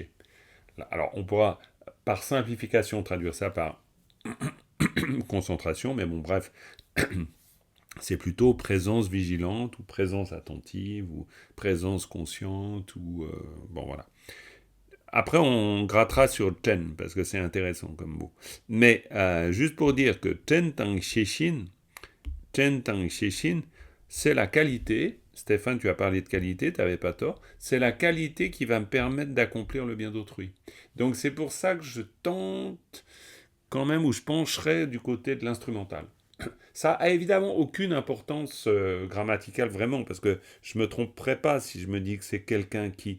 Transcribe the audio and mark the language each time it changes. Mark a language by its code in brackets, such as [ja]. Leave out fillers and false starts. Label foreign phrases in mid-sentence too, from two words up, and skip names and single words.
[fr] Alors, on pourra, par simplification, traduire ça par concentration, mais bon, bref, c'est plutôt présence vigilante ou présence attentive ou présence consciente ou bon voilà. Après on grattera sur ten parce que c'est intéressant comme mot. Mais juste pour dire que [bo] དྲན་དང་ཤེས་བཞིན, [fr] c'est la qualité, Stéphane, tu as parlé de qualité, tu n'avais pas tort. C'est la qualité qui va me permettre d'accomplir le bien d'autrui. Donc c'est pour ça que je tente quand même, ou je pencherai du côté de l'instrumental. Ça a évidemment aucune importance grammaticale vraiment, parce que je me tromperai pas si je me dis que c'est quelqu'un qui.